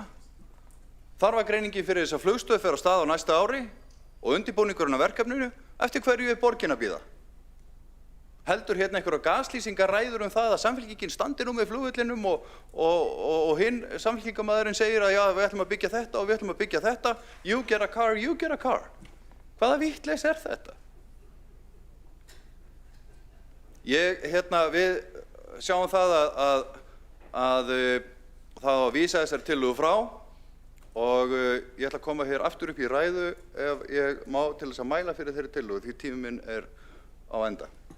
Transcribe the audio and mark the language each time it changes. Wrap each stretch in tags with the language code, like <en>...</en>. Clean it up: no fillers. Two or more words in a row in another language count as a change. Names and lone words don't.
<is>Þarfagreiningin fyrir þessa flugstöð fer á stað á næsta ári og undirbúningurinn af verkefninu eftir hverju borgin að bíða. Heldur hérna einhverja gaslýsingaræður það að Samfylkingin standi nú með flugvellinum og hinn samfylkingamæðurinn segir að já, við ætlum að byggja þetta og við ætlum að byggja þetta.</is> <en>You get a car, you get a car.</en> <is>Hvaða vitleys þetta? Við sjáum það að það á að vísa þessari tillögu frá og ég ætla að koma hér aftur upp í ræðu ef ég má til þess að mæla fyrir þeirri tillögu því tími minn á enda.</is>